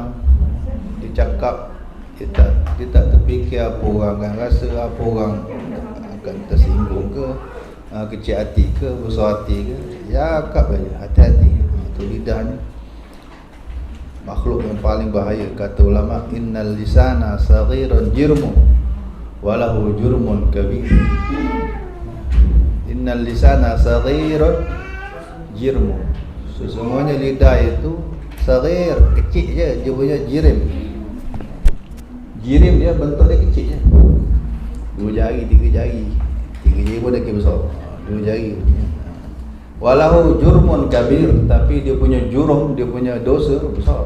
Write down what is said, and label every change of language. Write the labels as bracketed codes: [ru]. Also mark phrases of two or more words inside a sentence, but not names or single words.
[ms] Dia cakap, dia tak terfikir apa orang akan rasa, apa orang akan tersinggung ke, kecil hati ke, besar hati ke. Cakap je, hati-hati. Itu lidah ni makhluk yang paling bahaya. Kata ulama, [ar] إن اللسان صغير جرم وله جرم كبير. إن اللسان صغير جرم, [ms] sesungguhnya lidah itu saghir, kecil je, dia punya jirim. Jirim dia bentuk dia kecil je, 2 jari, 3 jari. 3 jari pun dah kira besar, 2 jari. [ar] وله جرم كبير, [ms] tapi dia punya jurum, dia punya dosa besar.